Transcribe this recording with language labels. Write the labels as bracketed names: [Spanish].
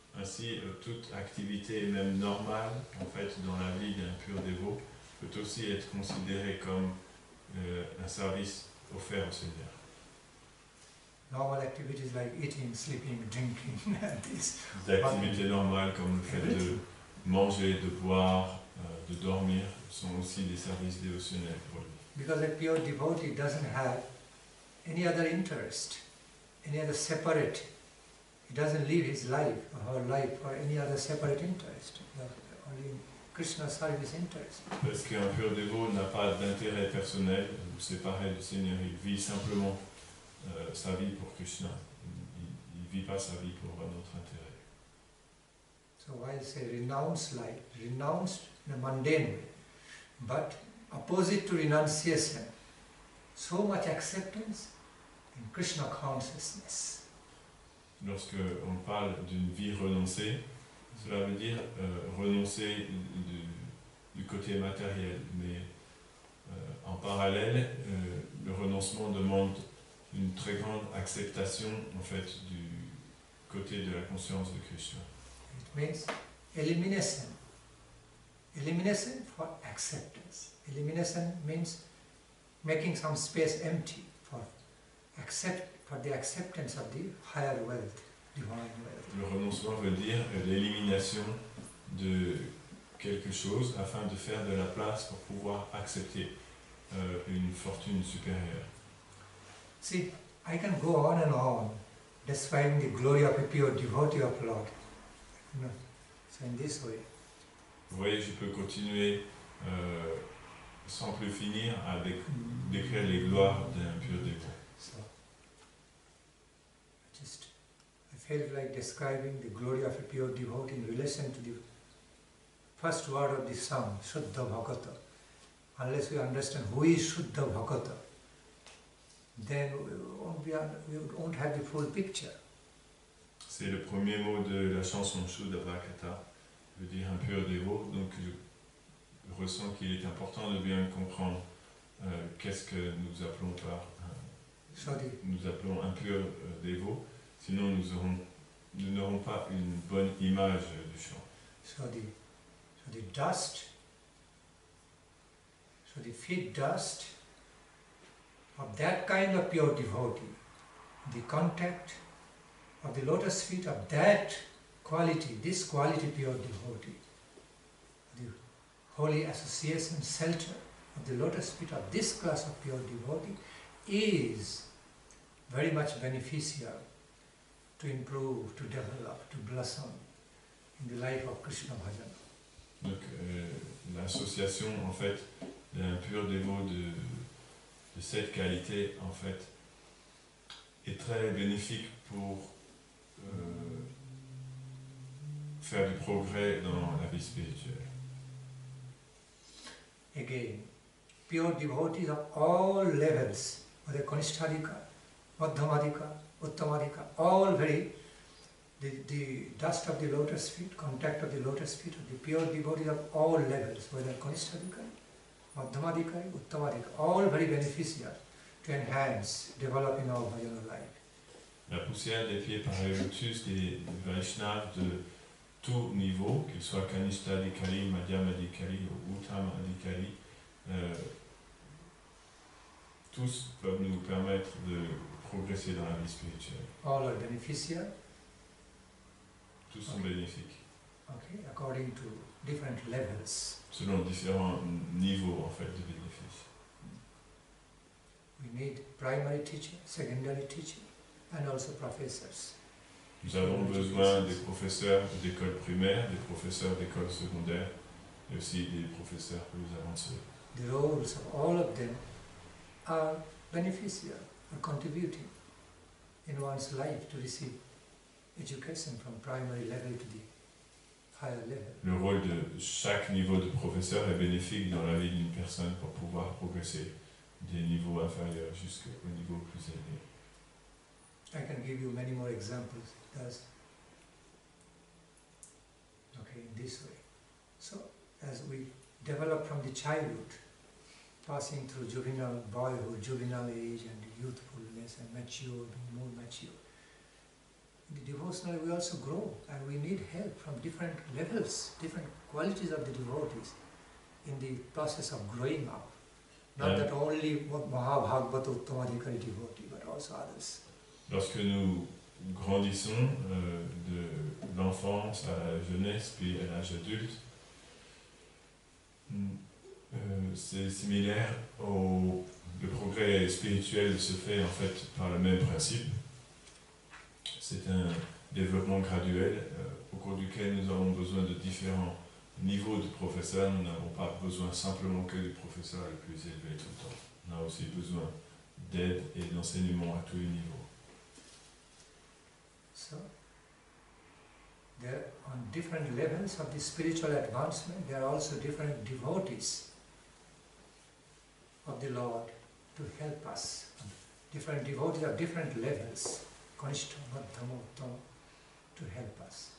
[French] Ainsi, toute activité, même normale, en fait, dans la vie d'un pur dévot, peut aussi être considérée comme un service offert au Seigneur. [English] Normal activities like eating, sleeping, drinking, and this. [French] Des activités normales comme le fait de manger, de boire, de dormir, sont aussi des services dévotionnels pour lui. [English] Because a pure devotee doesn't have any other interest, any other separate. He doesn't live his life or her life for any other separate interest, only Krishna's service interest. [French] Parce qu'un pur dévot n'a pas d'intérêt personnel ou séparé du Seigneur, il vit simplement sa vie pour Krishna. Il ne vit pas sa vie pour un autre intérêt. [English] So while say renounce life, renounced in a mundane way, but opposite to renunciation, so much acceptance in Krishna consciousness. [French] Lorsque on parle d'une vie renoncée, cela veut dire renoncer du côté matériel, mais en parallèle, le renoncement demande une très grande acceptation en fait du côté de la conscience de Krishna. [English] It means elimination. Elimination for acceptance. Elimination means making some space empty for the acceptance of the higher wealth, divine wealth. [French] Le renoncement veut dire l'élimination de quelque chose afin de faire de la place pour pouvoir accepter une fortune supérieure. [English] See, I can go on and on describing the glory of a pure devotee of Lord. No. So in this way. [French] Vous voyez, je peux continuer sans plus finir à décrire les gloires d'un pur dévot. [English] So, I felt like describing the glory of a pure devotee in relation to the first word of the song, Sudha Bhakata. Unless we understand who is Sudha Bhakata, then we won't have the full picture. [French] C'est le premier mot de la chanson Sudha Bhakata, veut dire un pur dévot, donc je ressens qu'il est important de bien comprendre qu'est-ce que nous appelons par nous appelons un pur dévot, sinon nous n'aurons pas une bonne image du chant. [English] So the dust, so the feet dust of that kind of pure devotee, the contact of the lotus feet of that quality, this quality pure devotee, the holy association shelter of the lotus feet of this class of pure devotee is very much beneficial to improve, to develop, to blossom in the life of Krishna Bhajana. [French] Donc l'association en fait d'un pur dévot de cette qualité en fait est très bénéfique pour faire du progrès dans la vie spirituelle. [English] Again, pure devotees of all levels, whether kanistha, madhyama, uttama, all very, the dust of the lotus feet, contact of the lotus feet of the pure devotees of all levels, whether kanistha, madhyama, uttama, all very beneficial to enhance, develop in our bhajana life. [French] La poussière des pieds par le lotus des Vaishnavas de tout niveau, qu'ils soient kanistha adhikari, madhyama adhikari ou uttama adhikari, tous peuvent nous permettre de progresser dans la vie spirituelle. [English] All are beneficial. [French] Tous sont bénéfiques. [English] Okay, according to different levels. [French] Selon différents niveaux en fait de bénéfices. [English] We need primary teaching, secondary teaching, and also professors. [French] Nous avons besoin des professeurs d'école primaire, des professeurs d'école secondaire, et aussi des professeurs plus avancés. [English] The roles of all of them are beneficial, are contributing in one's life to receive education from primary level to the higher level. [French] Le rôle de chaque niveau de professeur est bénéfique dans la vie d'une personne pour pouvoir progresser des niveaux inférieurs jusqu'au niveau plus élevé. [English] I can give you many more examples. Okay, in this way. So, as we develop from the childhood, passing through juvenile boyhood, juvenile age, and youthfulness, and mature, being more mature. In the devotional, we also grow, and we need help from different levels, different qualities of the devotees in the process of growing up. Not that only mahabhagavata, uttama devotee, but also others. [French] Lorsque nous grandissons de l'enfance à la jeunesse puis à l'âge adulte, c'est similaire le progrès spirituel se fait en fait par le même principe. C'est un développement graduel au cours duquel nous avons besoin de différents niveaux de professeurs. Nous n'avons pas besoin simplement que du professeur le plus élevé tout le temps. On a aussi besoin d'aide et d'enseignement à tous les niveaux. [English] So, there on different levels of the spiritual advancement, there are also different devotees of the Lord to help us. Different devotees of different levels, kanistha, madhyama, uttama, to help us.